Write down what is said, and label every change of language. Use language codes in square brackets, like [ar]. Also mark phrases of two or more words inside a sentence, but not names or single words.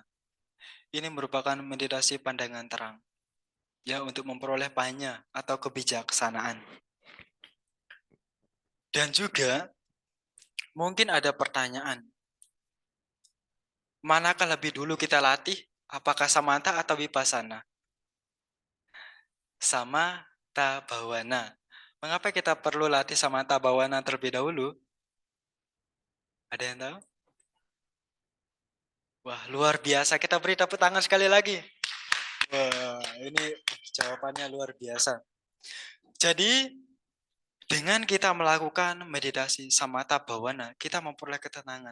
[id] Ini merupakan meditasi pandangan terang. Ya, untuk memperoleh panya atau kebijaksanaan. Dan juga mungkin ada pertanyaan. Manakah lebih dulu kita latih? Apakah samatha atau vipassana? [pi] Samatha bhavana. [id] Mengapa kita perlu latih [pi] samatha bhavana [id] terlebih dahulu? Ada yang tahu? Wah, luar biasa. Kita beri tepuk tangan sekali lagi. Wah, ini jawabannya luar biasa. Jadi, dengan kita melakukan meditasi [pi] samatha bhavana, [id] kita memperoleh ketenangan.